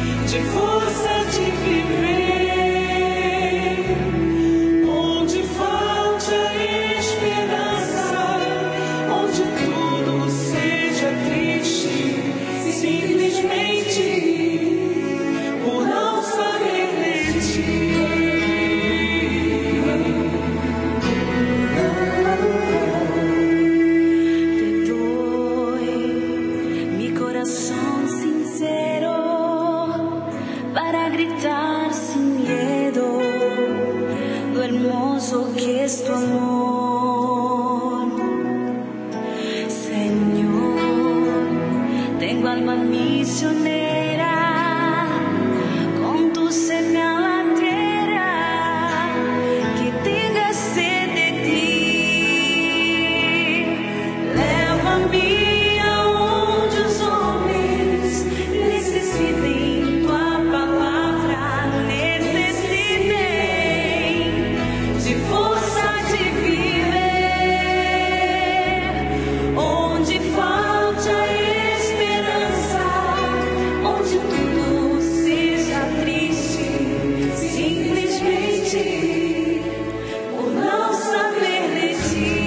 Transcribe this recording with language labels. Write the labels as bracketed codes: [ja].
[pt] de força de viver, onde falte a esperança, onde tudo seja triste, simplesmente por não saber de ti. [es] Te doy mi corazón sincero para gritar sin miedo lo hermoso que es tu amor. Señor, tengo alma misionera, con tu sed a la tierra, que tenga sed de ti. [pt] Leva-me aonde os homens necessitem tua palavra, necessitem de força de viver, onde falte a esperança, onde tudo seja triste, simplesmente por não saber de ti.